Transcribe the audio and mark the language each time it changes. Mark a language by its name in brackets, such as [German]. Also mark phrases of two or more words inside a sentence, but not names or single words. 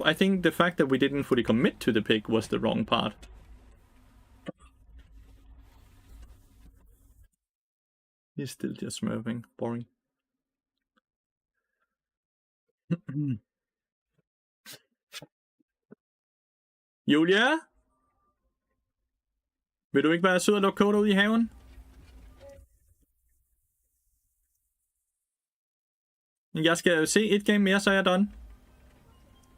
[English] I think the fact that we didn't fully commit to the pick was the wrong part. He's still just smurfing. Boring. Julia? [Danish] Vil du ikke være sød og lukke koder ud i haven? Jeg skal se et game mere, så er jeg done.